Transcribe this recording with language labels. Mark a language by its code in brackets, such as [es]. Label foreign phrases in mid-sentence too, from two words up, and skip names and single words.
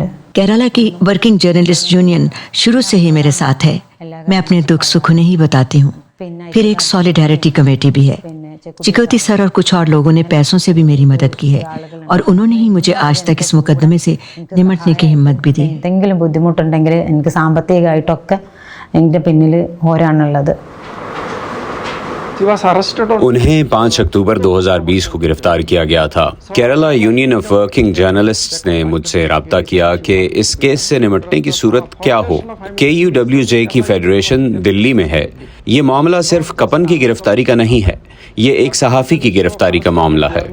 [hi] केरला की [en] working journalist union [hi] शुरू से ही मेरे साथ है। मैं अपने दुख सुख उन्हें ही बताती हूँ। फिर एक [en] solidarity committee [hi] भी है। चिकौती सर और कुछ और लोगों ने पैसों से भी मेरी मदद की है और उन्होंने ही मुझे आज तक इस मुकदमे से निमटने की हिम्मत भी दी। [ml] എന്തെങ്കിലും ബുദ്ധിമുട്ടുണ്ടെങ്കിൽ എനിക്ക് സാമ്പത്തികമായിട്ടൊക്കെ എൻ്റെ പിന്നിൽ ഓരാണുള്ളത്. [hi] उन्हें 5 अक्टूबर 2020 को गिरफ्तार किया गया था। केरला यूनियन ऑफ वर्किंग जर्नलिस्ट्स ने मुझसे राब्ता किया कि इस केस से निपटने की सूरत क्या हो। KUWJ की फेडरेशन दिल्ली में है। ये मामला सिर्फ कपन की गिरफ्तारी का नहीं है, ये एक सहाफ़ी की गिरफ्तारी का मामला है।